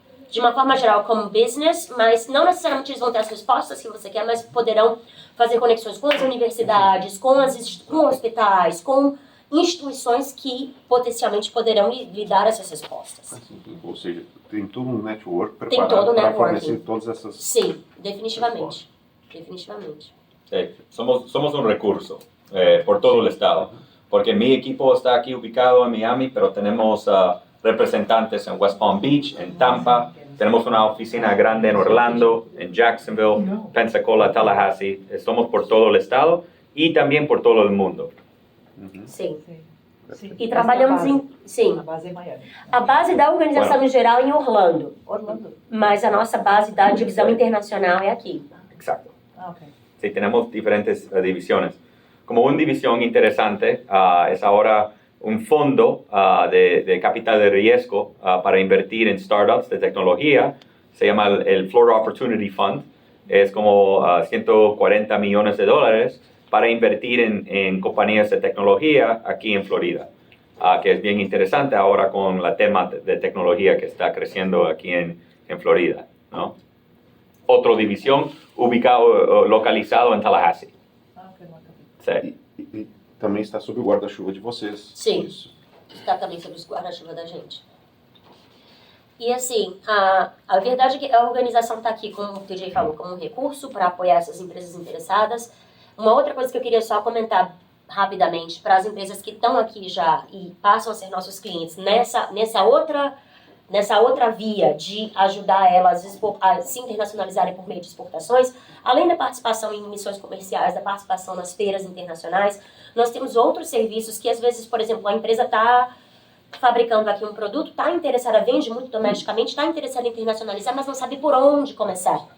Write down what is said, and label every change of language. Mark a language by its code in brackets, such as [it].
[pt] De uma forma geral, como business, mas não necessariamente eles vão ter as respostas que você quer, mas poderão fazer conexões com as universidades, com hospitais, com instituições que potencialmente poderão lhe dar essas respostas. Ou seja, tem todo um network preparado para fornecer todas essas... Sim, definitivamente. Definitivamente. [es] Sí, somos un recurso por todo el estado, porque mi equipo está aquí ubicado en Miami, pero tenemos representantes en West Palm Beach, en Tampa, tenemos una oficina grande en Orlando, en Jacksonville, Pensacola, Tallahassee, somos por todo el estado y también por todo el mundo. [pt] Sim. Sim. E trabalhamos Sim. A base é em Miami. A base da organização em geral é em Orlando. Orlando. Mas a nossa base da divisão internacional é aqui. [es] Exacto. Ok. Sí, tenemos diferentes divisiones. Como una división interesante es ahora un fondo de capital de riesgo para invertir en startups de tecnología. Se llama el Florida Opportunity Fund. es como 140 millones de dólares para invertir en compañías de tecnología aquí en Florida, que es bien interesante ahora con el tema de tecnología que está creciendo aquí en Florida, ¿no? Otra división localizado en Tallahassee. Sí. [pt] E também está sob o guarda-chuva de vocês. Sim. Isso. Está também sobre os guarda-chuva da gente. E assim, a verdade é que a organização está aqui, como o TJ falou, como um recurso para apoiar essas empresas interessadas. Uma outra coisa que eu queria só comentar rapidamente para as empresas que estão aqui já e passam a ser nossos clientes nessa outra via de ajudar elas a se internacionalizarem por meio de exportações, além da participação em missões comerciais, da participação nas feiras internacionais, nós temos outros serviços que às vezes, por exemplo, a empresa está fabricando aqui um produto, está interessada, vende muito domesticamente, está interessada em internacionalizar, mas não sabe por onde começar.